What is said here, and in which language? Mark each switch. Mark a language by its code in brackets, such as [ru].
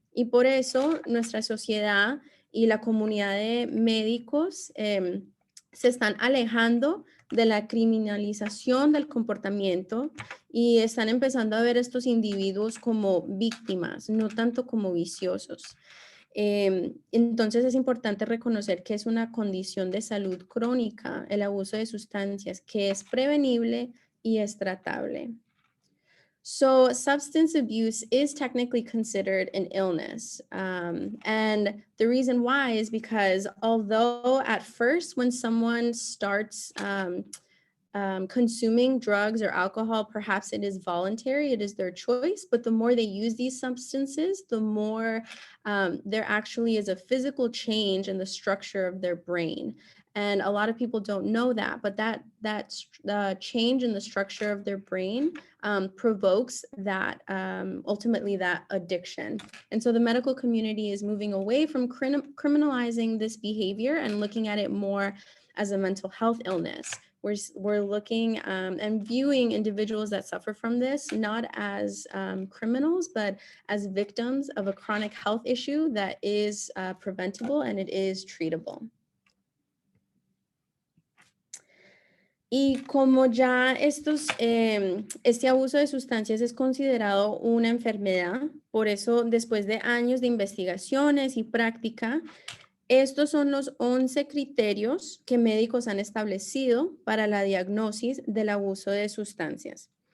[es] Y por eso nuestra sociedad y la comunidad de médicos se están alejando de la criminalización del comportamiento y están empezando a ver a estos individuos como víctimas, no tanto como viciosos. Entonces es importante reconocer que es una condición de salud crónica, el abuso de sustancias, que es prevenible y es tratable. [en] So substance abuse is technically considered an illness. And the reason why is because although at first when someone starts consuming drugs or alcohol, perhaps it is voluntary, it is their choice, but the more they use these substances, the more there actually is a physical change in the structure of their brain. And a lot of people don't know that, but that change in the structure of their brain provokes that ultimately that addiction. And so the medical community is moving away from criminalizing this behavior and looking at it more as a mental health illness. We're looking and viewing individuals that suffer from this not as criminals, but as victims of a chronic health issue that is preventable and it is treatable. [es] Y como ya este abuso de sustancias es considerado una enfermedad, por eso después de años de investigaciones y práctica, estos son los 11 criterios que médicos han establecido para la diagnosis del abuso de sustancias.